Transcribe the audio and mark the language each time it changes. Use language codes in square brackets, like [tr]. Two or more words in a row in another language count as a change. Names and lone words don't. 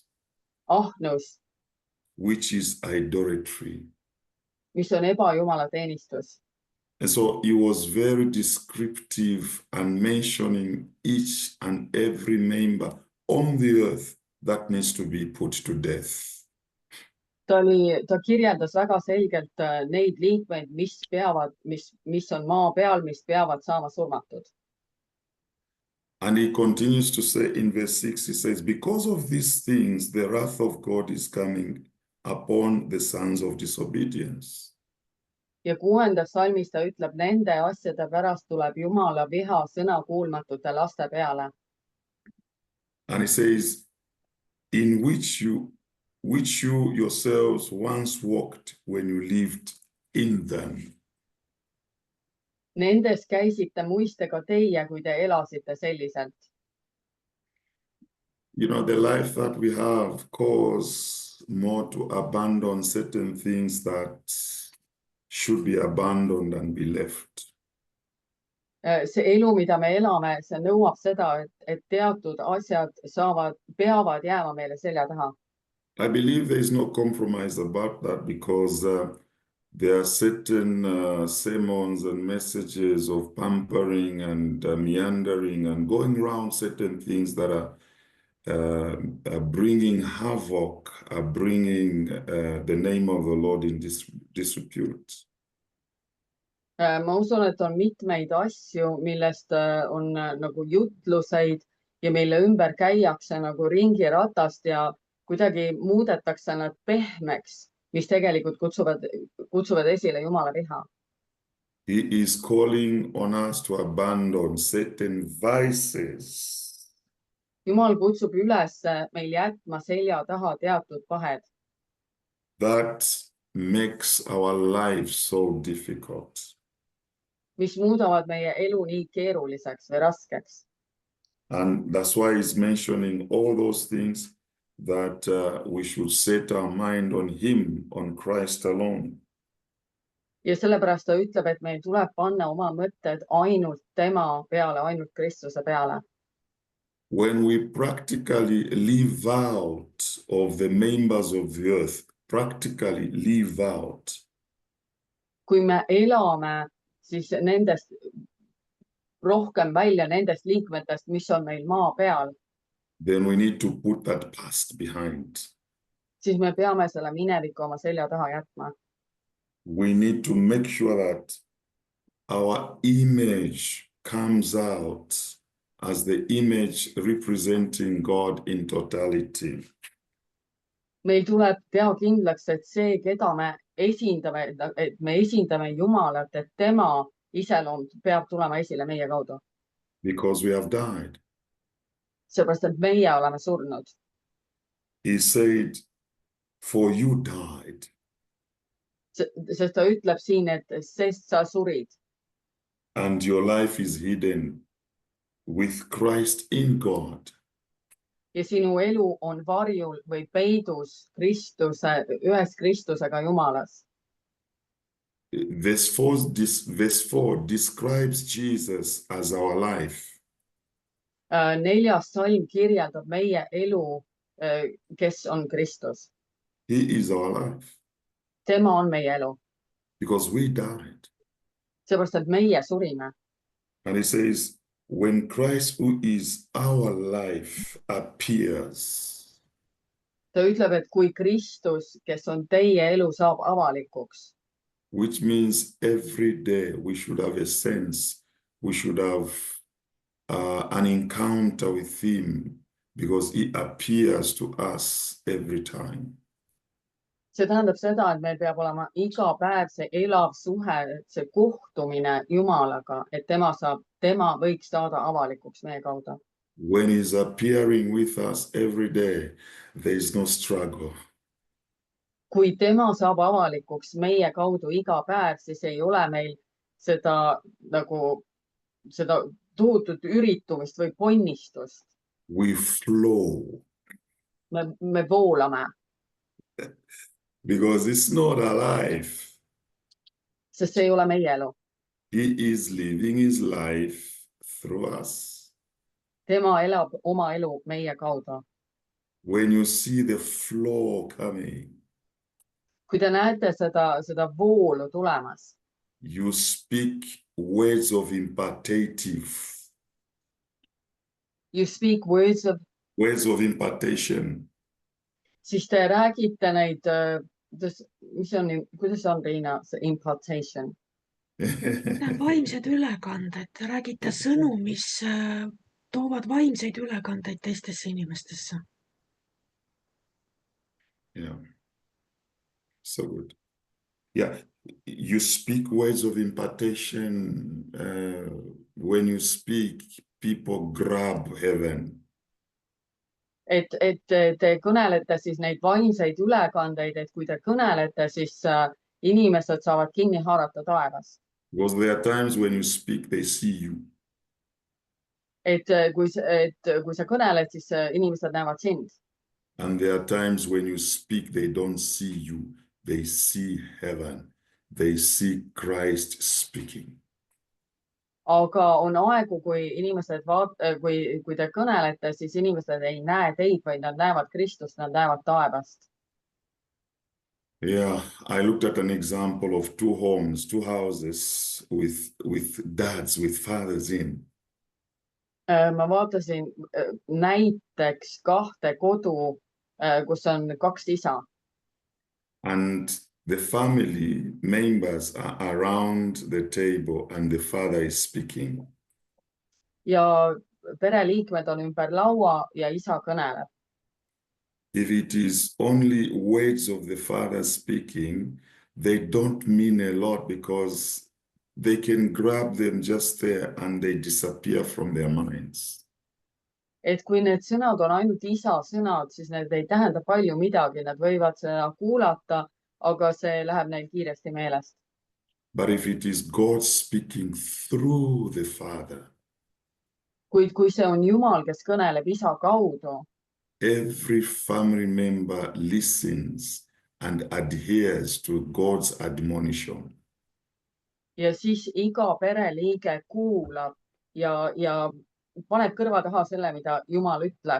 [et] Ahnus. [en] Which is idolatry. [et] Mis on ebajumala teenistus. [en] And so he was very descriptive and mentioning each and every member on the earth that needs to be put to death. [et] Ta kirjeldas väga selgelt neid liikmeid, mis on maa peal, mis peavad saama surmatud. [en] And he continues to say in verse 6, he says, because of these things, the wrath of God is coming upon the sons of disobedience. [et] Ja 6. salmis ta ütleb, nende asjade pärast tuleb Jumala viha sõnakuulmatute laste peale. [en] And he says, in which you yourselves once walked when you lived in them. [et] Nendes käisite muistega teie, kui te elasite selliselt. [en] You know, the life that we have causes more to abandon certain things that should be abandoned and be left. [et] See elu, mida me elame, see nõuab seda, et teatud asjad peavad jääma meile selja taha. [en] I believe there is no compromise about that, because there are certain sermons and messages of pampering and meandering and going around certain things that are bringing havoc, are bringing the name of the Lord in disrepute. [et] Ma usun, et on mitmeid asju, millest on nagu jutluseid ja mille ümber käiakse nagu ringiratast ja kuidagi muudetakse nad pehmeks, mis tegelikult kutsuvad esile Jumala viha. [en] He is calling on us to abandon certain vices. [et] Jumal kutsub üles meil jätma selja taha teatud pahed. [en] That makes our life so difficult. [et] Mis muudavad meie elu nii keeruliseks või raskeks. [en] And that's why he's mentioning all those things, that we should set our mind on him, on Christ alone. [et] Ja sellepärast ta ütleb, et meil tuleb panna oma mõtted ainult tema peale, ainult Kristuse peale. [en] When we practically live out of the members of the earth, practically live out. [et] Kui me elame siis nendest rohkem välja nendest liikmetest, mis on meil maa peal. [en] Then we need to put that past behind. [et] Siis me peame selle mineviku oma selja taha jätma. [en] We need to make sure that our image comes out as the image representing God in totality. [et] Meil tuleb teha kindlaks, et see, keda me esindame, et me esindame Jumalat, et tema iseloom peab tulema esile meie kaudu. [en] Because we have died. [et] Seepärast, et meie oleme surnud. [en] He said, for you died. [et] Sest ta ütleb siin, et sest sa surid. [en] And your life is hidden with Christ in God. [et] Ja sinu elu on varjul või peidus ühes Kristusega Jumalas. [en] Verse 4 describes Jesus as our life. [et] 4. salm kirjeldab meie elu, kes on Kristus. [en] He is our life. [et] Tema on meie elu. [en] Because we died. [et] Seepärast, et meie surime. [en] And he says, when Christ, who is our life, appears. [et] Ta ütleb, et kui Kristus, kes on teie elu, saab avalikuks. [en] Which means every day we should have a sense, we should have an encounter with him because he appears to us every time. [et] See tähendab seda, et meil peab olema iga päev see elav suhe, see kohtumine Jumalaga, et tema võiks saada avalikuks meie kaudu. [en] When he's appearing with us every day, there is no struggle. [et] Kui tema saab avalikuks meie kaudu iga päev, siis ei ole meil seda tohutut üritumist või ponnistust. [en] We flow. [et] Me voolame. [en] Because it's not our life. [et] Sest see ei ole meie elu. [en] He is living his life through us. [et] Tema elab oma elu meie kaudu. [en] When you see the flow coming, [et] kui te näete seda voolu tulemas, [en] you speak words of impartative. You speak words of impartation. [et] Siis te räägite neid, kuidas on, Riina, see impartation? Vaimsed ülekanded, räägite sõnu, mis toovad vaimseid ülekandeid teistesse inimestesse. [en] Yeah. So good. Yeah. You speak words of impartation. When you speak, people grab heaven. [et] Et te kõnelete siis neid vaimseid ülekandeid, et kui te kõnelete, siis inimesed saavad kinni haarata taevas. [en] Because there are times when you speak, they see you. [et] Et kui sa kõneled, siis inimesed näevad sind. [en] And there are times when you speak, they don't see you. They see heaven. They see Christ speaking. [et] Aga on aegu, kui inimesed kui te kõnelete, siis inimesed ei näe teid, vaid nad näevad Kristust, nad näevad taevast. [en] Yeah, I looked at an example of two houses with dads, with fathers in. [et] Ma vaatasin näiteks 2 kodu, kus on 2 isa. [en] And the family members are around the table and the father is speaking. [et] Ja pereliikmed on ümber laua ja isa kõneleb. [en] If it is only words of the father speaking, they don't mean a lot because they can grab them just there and they disappear from their minds. [et] Et kui need sõnad on ainult isa sõnad, siis need ei tähenda palju midagi, nad võivad seda kuulata, aga see läheb neil kiiresti meelest. [en] But if it is God speaking through the Father, [et] kuid kui see on Jumal, kes kõneleb isa kaudu, [en] every family member listens and adheres to God's admonition. [et] Ja siis iga pereliige kuulab ja paneb kõrva taha selle, mida Jumal ütleb.